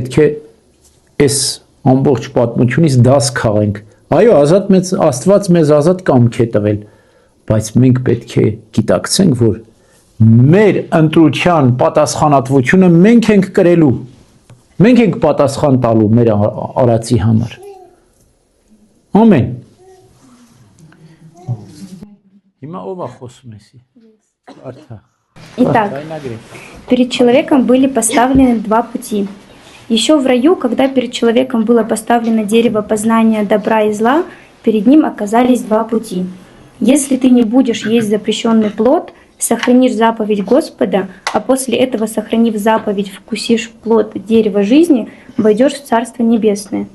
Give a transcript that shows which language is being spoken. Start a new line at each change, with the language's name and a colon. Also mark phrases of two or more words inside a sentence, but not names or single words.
Armenian: է այս ամբողջ պատմությունից դաս քաղենք։ Այո, Աստված մեզ ազատ կամք է տվել, բայց մենք պետք է գիտակցենք, որ մեր ընտրության պատասխանատվությունը մենք ենք կրելու։ Մենք ենք պատասխան տալու մեր արածի համար։ Ամեն։ Հիմա ով է խոսում էսի։ Արթա։
Russian: Итак, перед человеком были поставлены два пути. Еще в раю, когда перед человеком было поставлено дерево познания добра и зла, перед ним оказались два пути. Если ты не будешь есть запрещенный плод, сохранишь заповедь Господа, а после этого, сохранив заповедь, вкусишь плод дерева жизни, войдешь в Царство Небесное.